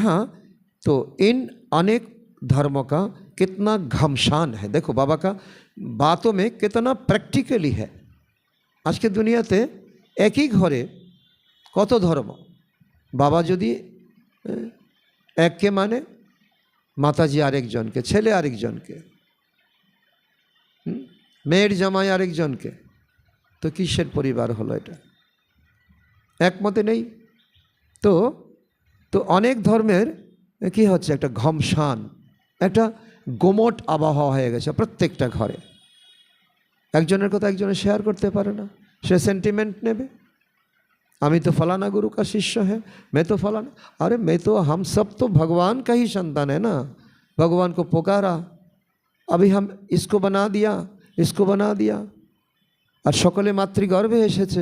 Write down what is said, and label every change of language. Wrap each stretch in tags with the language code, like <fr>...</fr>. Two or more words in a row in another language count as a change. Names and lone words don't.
<hi>तो यहाँ तो इन अनेक धर्म का कितना घमसान है। देखो बाबा का बातों में कितना प्रैक्टिकली है।</hi> <bn>আজ কে দুনিয়াতে এক হি ঘরে কত ধর্ম, বাবা যদি এক কে মানে মাতাজি আরেক জন কে, ছেলে আরেক জন কে, মেয়ের জামাই আরেক জন কে, তো কিসের পরিবার হলো এটা? একমতে নহীঁ। তো অনেক ধর্মের কি হচ্ছে একটা ঘমসান, একটা গোমট আবহাওয়া হয়ে গেছে প্রত্যেকটা ঘরে। একজনের কথা একজনে শেয়ার করতে পারে না, সে সেন্টিমেন্ট নেবে, আমি তো ফলানা</bn> <hi>गुरु का शिष्य है, मैं तो फलाना। अरे मैं तो, हम सब तो भगवान का ही संतान है ना। भगवान को पुकारा, अभी हम इसको बना दिया, इसको बना दिया, और</hi> <bn>সকলে মাতৃগর্ভে এসেছে।</bn>